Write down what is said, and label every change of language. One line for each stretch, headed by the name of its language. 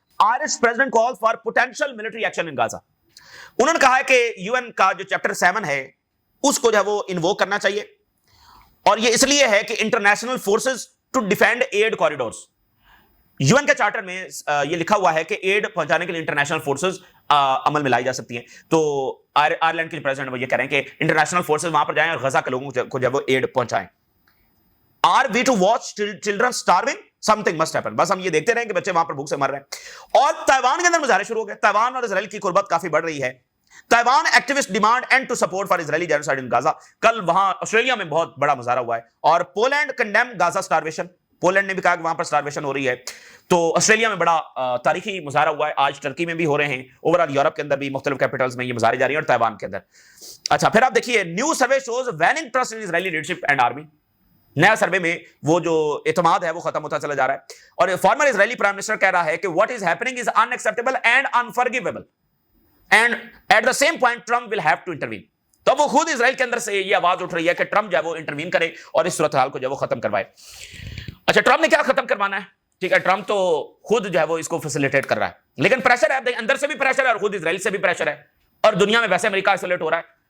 English: Irish president call for potential military action in Gaza.
Urdu: انہوں نے کہا ہے کہ یو این کا جو چیپٹر 7 ہے اس کو جو ہے وہ انووک کرنا چاہیے, اور یہ اس لیے ہے کہ
English: International forces to defend aid corridors.
Urdu: You N کے چارٹر میں یہ لکھا ہوا ہے کہ ایڈ پہنچانے کے لیے انٹرنیشنل فورسز عمل میں لائی جا سکتی ہیں. تو آئرلینڈ کے جو پریزیڈنٹ وہ یہ کہہ رہے ہیں کہ انٹرنیشنل فورسز وہاں پر جائیں اور غزہ کے لوگوں کو جب وہ ایڈ پہنچائیں.
English: Are we to watch children starving? Something must happen.
Urdu: بس ہم یہ دیکھتے رہیں کہ بچے وہاں پر بھوک سے مر رہے ہیں. اور تائیوان کے اندر مظاہرے شروع ہو گئے. تائیوان اور اسرائیل کی قربت کافی بڑھ رہی ہے.
English: Taiwan activist demand end to support for Israeli genocide in Gaza.
Urdu: کل وہاں آسٹریلیا میں بہت بڑا مظاہرہ ہوا ہے. اور
English: Poland condemn Gaza starvation.
Urdu: پولینڈ نے بھی کہا کہ وہاں پر سٹارویشن ہو رہی ہے. تو آسٹریلیا میں بڑا تاریخی مظاہرہ ہوا ہے. آج ٹرکی میں بھی ہو رہے ہیں. اوورآل یورپ کے اندر بھی مختلف کیپٹلز میں یہ مظاہرے جاری ہیں اور تائیوان کے اندر. اچھا پھر آپ دیکھیے
English: New survey shows waning trust in Israeli leadership and army.
Urdu: نیا سروے میں وہ جو اعتماد ہے وہ ختم ہوتا چلا جا رہا ہے. اور فارمر اسرائیلی پرائم منسٹر کہہ رہا ہے کہ
English: what is happening is unacceptable and unforgivable and at the same point Trump will have to intervene.
Urdu: تو وہ خود اسرائیل کے اندر سے یہ آواز اٹھ رہی ہے کہ ٹرمپ جو ہے وہ انٹروین کرے اور اس صورتحال کو جو ہے وہ ختم کروائے. اچھا ٹرمپ نے کیا ختم کروانا ہے؟ ٹھیک ہے ٹرمپ تو خود جو ہے وہ اس کو فیسیلیٹیٹ کر رہا ہے, لیکن پریشر ہے اندر سے بھی پریشر ہے اور خود اسرائیل سے بھی پریشر ہے, اور دنیا میں ویسے امریکہ آئسولیٹ ہو رہا ہے.